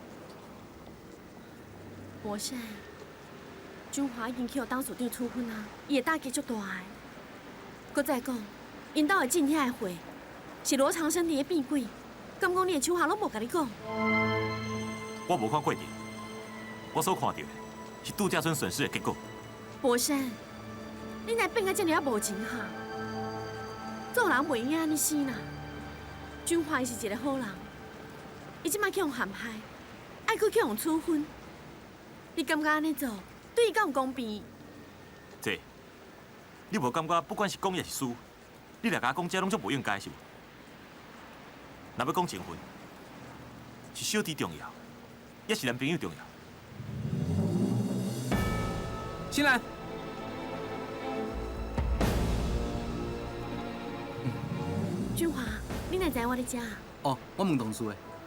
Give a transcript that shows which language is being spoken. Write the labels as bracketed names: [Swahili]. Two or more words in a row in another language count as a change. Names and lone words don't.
[Min Nan Chinese] 博士，君华已经去互董事长处分啊，伊的打击足大的。搁再讲，因兜的进遐的货，是罗长生伫咧变鬼，敢讲你的手下拢无甲你讲？我无看过程，我所看到的是度假村损失的结果。博士，你若变甲这么无情哈，做人袂用安尼死啦。君华伊是一个好人，伊即摆去互陷害，爱去互处分，你感觉安尼做对伊敢有公平？姐，你无感觉不管是公也是私，你来甲我讲这拢足无应该是无？若要讲情分，是小弟重要，也是男朋友重要。进来。君华，你哪知我伫遮？哦，我问同事的。